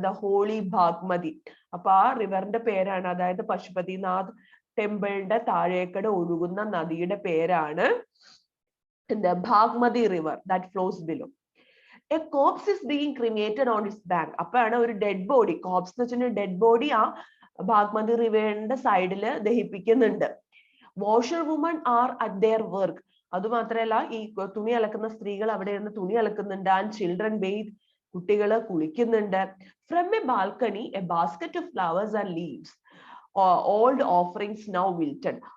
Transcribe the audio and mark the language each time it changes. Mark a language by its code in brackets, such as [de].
[ml] The holy Bagmati. അപ്പൊ ആ റിവറിന്റെ പേരാണ്, അതായത് പശുപതിനാഥ് ടെമ്പിളിന്റെ താഴേക്കട ഒഴുകുന്ന നദിയുടെ പേരാണ് [en] the Bhagmati river that flows below. A corpse is being cremated on its bank. [ml] അപ്പോഴാണ് ഒരു ഡെഡ് ബോഡി, കോപ്സ് എന്ന് വെച്ചിട്ടുണ്ടെങ്കിൽ ഡെഡ് ബോഡി ആ ഭാഗ്മതി റിവറിന്റെ സൈഡില് ദഹിപ്പിക്കുന്നുണ്ട്. [en] Washer woman are at their work. [ml] അതുമാത്രമല്ല ഈ തുണി അലക്കുന്ന സ്ത്രീകൾ അവിടെ ഇരുന്ന് തുണി അലക്കുന്നുണ്ട്. [en] and children bathe, [ml] കുട്ടികള് കുളിക്കുന്നുണ്ട്. [en] From a balcony a basket of flowers and leaves old offerings now wilted.